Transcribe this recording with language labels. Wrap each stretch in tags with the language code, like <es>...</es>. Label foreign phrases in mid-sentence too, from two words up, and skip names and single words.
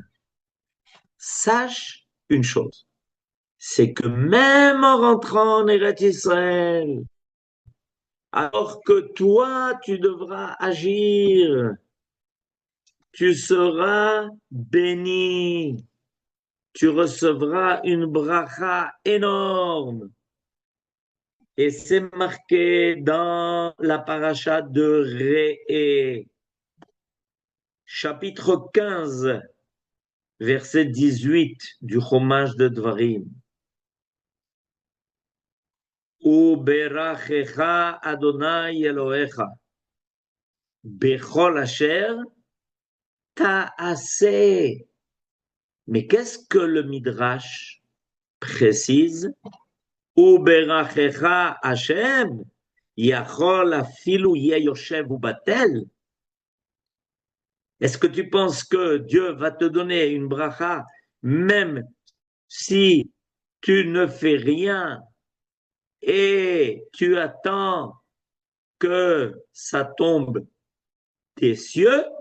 <fr>Sache une chose, c'est que même en rentrant en Eretz Israël, alors que toi, tu devras agir, tu seras béni, tu recevras une bracha énorme. Et c'est marqué dans la paracha de Réé, chapitre 15, verset 18 du Chumash de Dvarim.</fr> <he>וברכך ה' אלהיך בכל אשר תעשה.</he> <fr>Mais qu'est-ce que le Midrash précise?</fr> <he>וברכך השם, יכול אפילו יושב ובטל.</he> <fr>Est-ce que tu penses que Dieu va te donner une bracha même si tu ne fais rien et tu attends que ça tombe des cieux?</fr>